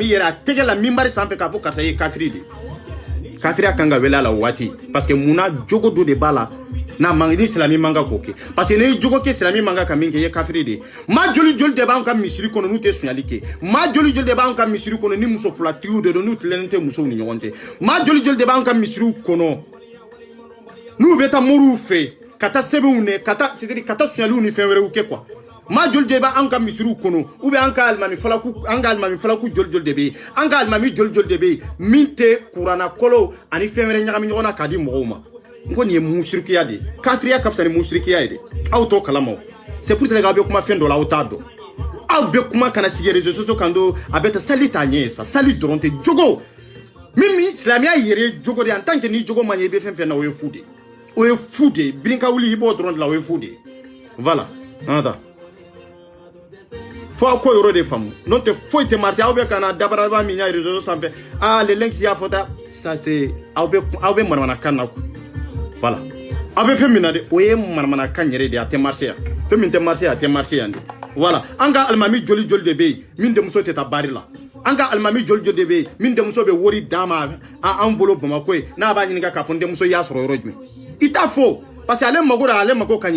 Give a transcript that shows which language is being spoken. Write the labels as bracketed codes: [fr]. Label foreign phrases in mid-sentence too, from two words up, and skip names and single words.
[bm] yɛrɛ a tɛgɛ la minbari sanfɛ k'a fɔ karisa ye kafiri de kafiriya kan ka wele a la o waati [fr] parce que [bm] munna jogo dɔ de b'a la n'a man ni silamɛ man kan k'o kɛ [fr] parce que [bm] ni jogo kɛ silamɛ man kan ka min kɛ i ye kafiri de maa joli joli de b'an ka misiri kɔnɔ n'u tɛ suɲɛli kɛ maa joli joli de b'an ka misiri kɔnɔ ni muso filatigiw de don n'u tilennen tɛ musow ni ɲɔgɔn cɛ maa joli joli de b'an ka misiriw kɔnɔ n'u bɛ taa moriw fɛ ka taa sɛbɛnw ne ka taa [fr] c'est à dire [bm] ka taa suɲɛliw ni fɛn wɛrɛw kɛ quoi maa joli de b'an ka misiriw kɔnɔ [fr] ou bien [bm] an ka alimami falaku joli joli de bɛ yen an ka alimami joli joli de bɛ yen min tɛ kuranna kɔlɔw ani fɛn wɛrɛ ɲagami ɲɔgɔn na k'a di mɔgɔw ma n ko nin ye musirikiya de kafiriya ka fisa ni musirikiya ye de aw t'o kalama o [fr] c'est pour dire [bm] k'aw bɛ kuma fɛn dɔ la aw t'a dɔn aw bɛ kuma kana sigi [fr] réseaux sociaux [bm] kan don a bɛ taa sali t'a ɲɛ ye sa sali dɔrɔn tɛ jogo min silamɛya yɛrɛ ye jogo de [fr] en tant que [bm] ni jogo man ɲɛ i bɛ fɛn fɛn na o ye fu de o ye fu de birinka wuli i b'o dɔrɔn de la o ye fu de voilà an ta fo aw ko yɔrɔ de faamu n'o tɛ foyi tɛ marché aw bɛ ka na dabaraba min y'a réseaux sanfɛ les links y'a fɔ ta [fr] ça c'est [bm] aw bɛ manamanakan na [fr] quoi voilà [bm] aw bɛ fɛn min na de o ye manamanakan yɛrɛ de a tɛ marché yan fɛn min tɛ marché a tɛ marché yan de voilà an ka alimami joli joli de bɛ yen min denmuso tɛ taa bari la an ka alimami joli joli de bɛ yen min denmuso bɛ wari d'a ma an bolo Bamakɔ ye n'a b'a ɲininka k'a fɔ n denmuso y'a sɔrɔ yɔrɔ jumɛn i t'a fɔ [fr] parce que [bm] ale mago ka ɲɛ